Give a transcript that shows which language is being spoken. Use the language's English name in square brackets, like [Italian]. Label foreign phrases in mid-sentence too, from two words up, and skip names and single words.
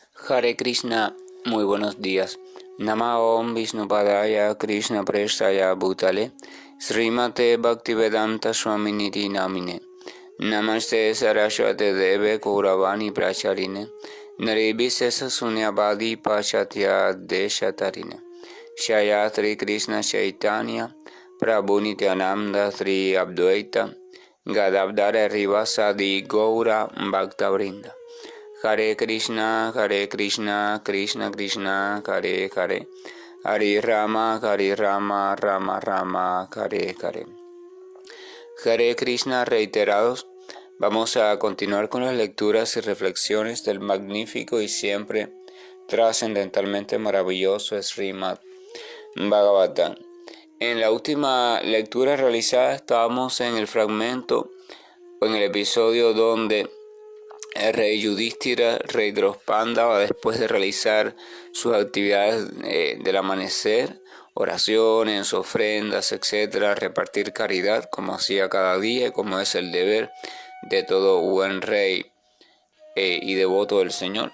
[Sanskrit] Hare Krishna, [Spanish] muy buenos días. [Sanskrit] Namaste Vishnupadaya Krishna Prestaya Bhutale Srimate Bhaktivedanta Swaminiti Namine Namaste Saraswate Deve Kauravani Pracharine Naribhisesa Sunyavadi Pachatya Deshatarine Shayatri Krishna Chaitanya Prabhu Nityananda Sri Abdvaita Gadavdara Rivasadi Gaura Bhaktavrinda Hare Krishna, Krishna Krishna, Hare Hare, Hare Rama, Rama Rama, Hare Hare. Hare Krishna [Spanish] reiterados, vamos a continuar con las lecturas y reflexiones del magnífico y siempre trascendentalmente maravilloso Srimad Bhagavatam. En la última lectura realizada estábamos en el fragmento o en el episodio donde el rey Yudhishthira, rey Drospanda, después de realizar sus actividades del amanecer, oraciones, ofrendas, etcétera, repartir caridad como hacía cada día, como es el deber de todo buen rey y devoto del Señor.